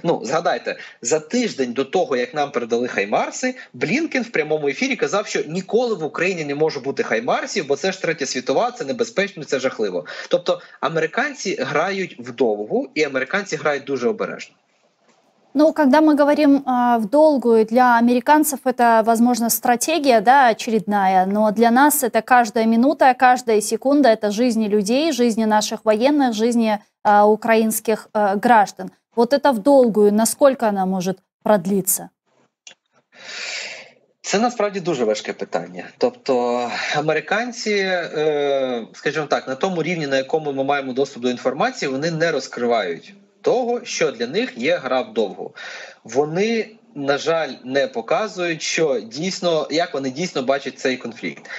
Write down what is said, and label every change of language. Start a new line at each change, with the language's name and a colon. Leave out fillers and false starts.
Ukrainian: Згадайте, за тиждень до того, як нам передали хаймарси, Блінкен в прямому ефірі казав, що ніколи в Україні не може бути хаймарсів, бо це ж Третя світова, це небезпечно, це жахливо. Тобто американці грають вдовгу, і американці грають дуже обережно.
Russian: Когда мы говорим в долгую, для американцев это, возможно, стратегия, да, очередная, но для нас это каждая минута, каждая секунда, это жизни людей, жизни наших военных, жизни украинских граждан. Вот это в долгую, насколько она может продлиться?
Ukrainian: Це насправді дуже важке питання. Тобто американці, скажімо так, на тому рівні, на якому ми маємо доступ до інформації, вони не розкривають того, що для них є гра вдовго. Вони, на жаль, не показують, що дійсно, як вони дійсно бачать цей конфлікт.